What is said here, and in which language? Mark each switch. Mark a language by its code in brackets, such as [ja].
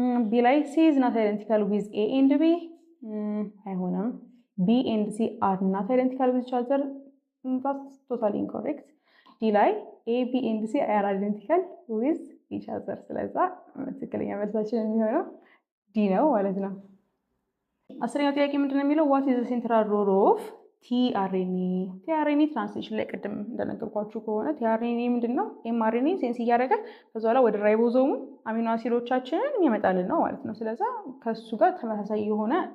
[am] ቢ ላይ [en] C is not identical with A and B [am] አይሆንም። [en] B and C are not identical with each other that's totally incorrect። [am] ዲ ላይ [en] A, B and C are identical with each other። [am] ስለዛ ትክክለኛ መልሳችን የሚሆነው ዲ ነው ማለት ነው። አስረኛው ጥያቄ ምንድነው የሚለው [en] what is the central role of [am] ቲአርኤንኤ ትራንስሌሽን ላይ ቅድም እንደነገርኳችሁ ከሆነ ቲአርኤንኤ ምንድነው? ኤምአርኤንኤ ሴንስ እያደረገ ከዛ በኋላ ወደ ራይቦዞሙ አሚኖ አሲዶቻችንን የሚያመጣልን ነው ማለት ነው። ስለዛ ከሱ ጋር ተመሳሳይ የሆነ